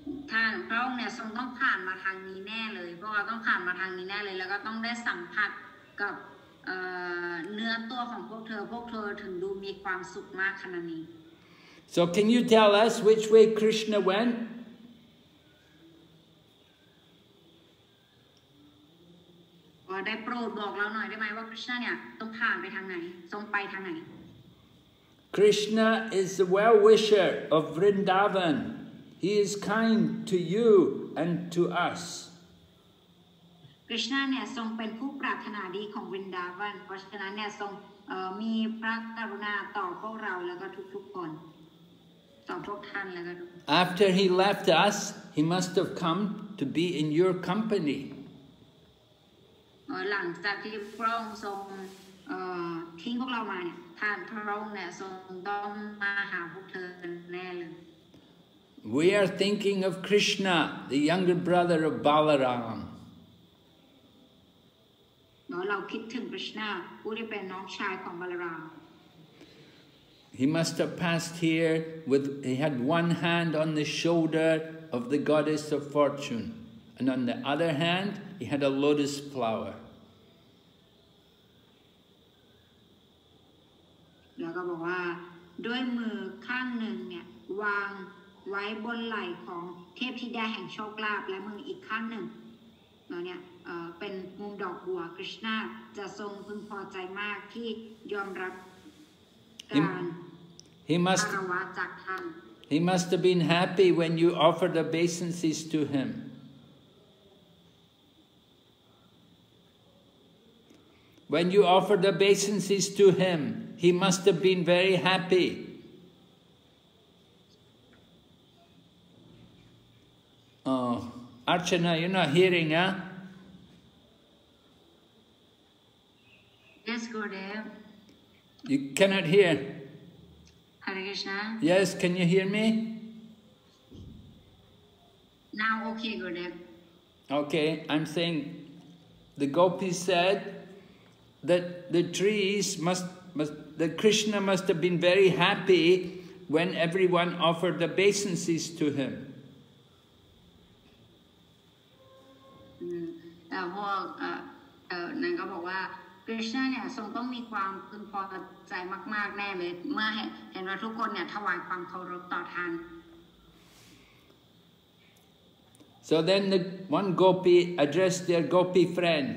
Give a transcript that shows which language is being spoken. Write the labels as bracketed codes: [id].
[th] ท่านพระองค์เนี่ยทรงต้องผ่านมาทางนี้แน่เลยพวกเราต้องผ่านมาทางนี้แน่เลยแล้วก็ต้องได้สัมผัสกับเนื้อตัวของพวกเธอถึงดูมีความสุขมากขนาดนี้ [en] So can you tell us which way Krishna went? [th] ได้โปรดบอกเราหน่อยได้ไหมว่าคริชนาเนี่ยต้องผ่านไปทางไหนทรงไปทางไหน [en] Krishna is the well-wisher of Vrindavan. He is kind to you and to us. [th] คริชนาเนี่ยทรงเป็นผู้ปรารถนาดีของวรินดาวันเพราะฉะนั้นเนี่ยทรงมีพระกรุณาต่อพวกเราแล้วก็ทุกๆคนต่อพวกท่านแล้วก็ [en] After he left us, he must have come to be in your company. [th] หลังจากที่พระองค์ทรงทิ้งพวกเรามาเนี่ยท่านพระองค์เนี่ยทรงต้องมาหาพวกเธอแน่เลย [en] We are thinking of Krishna, the younger brother of Balaram. [th] เราคิดถึงคริชนาผู้ที่เป็นน้องชายของบาลาราม [en] He must have passed here he had one hand on the shoulder of the goddess of fortune, and on the other hand, he had a lotus flower. [th] แล้วก็บอกว่าด้วยมือข้างหนึ่งเนี่ยวางไว้บนไหล่ของเทพธิดาแห่งโชคลาภและมืออีกข้างหนึ่งเนี่ยเป็นมุมดอกบัวคริชนาจะทรงพึงพอใจมากที่ยอมรับการคารวะจากท่าน [en] He must have been happy when you offered obeisances to him. when you offer the obeisances to him, he must have been very happy. Oh, Archana, you're not hearing, huh? Yes, Gurudev. You cannot hear. Hare Krishna. Yes, can you hear me? Now, okay, Gurudev. Okay, I'm saying the Gopis said that the trees that Krishna must have been very happy when everyone offered obeisances to him. [th] พวกนั้นก็บอกว่าคริชนาเนี่ยทรงต้องมีความพึงพอใจมากๆแน่เลยเมื่อเห็นว่าทุกคนเนี่ยถวายความเคารพต่อท่าน [en] So then one gopi addressed their gopi friend.